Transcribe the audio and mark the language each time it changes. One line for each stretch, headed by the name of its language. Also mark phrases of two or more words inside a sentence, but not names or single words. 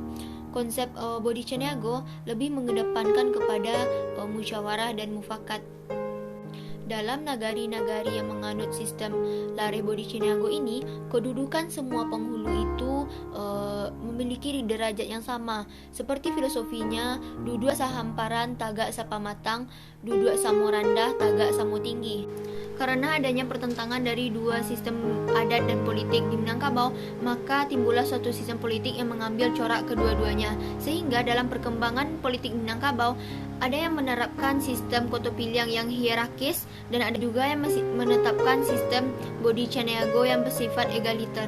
Indonesian: Konsep Bodi Caniago lebih mengedepankan kepada musyawarah dan mufakat. Dalam nagari-nagari yang menganut sistem Lareh Bodi Caniago ini, kedudukan semua penghulu itu memiliki derajat yang sama. Seperti filosofinya,
Minangkabau: duduk sahamparan tagak sapa matang, duduk samo rendah tagak samo tinggi.
Indonesian: Karena adanya pertentangan dari dua sistem adat dan politik di Minangkabau, maka timbullah suatu sistem politik yang mengambil corak kedua-duanya. Sehingga dalam perkembangan politik Minangkabau, ada yang menerapkan sistem Koto Piliang yang hierarkis, dan ada juga yang menetapkan sistem Bodi Caniago yang bersifat egaliter.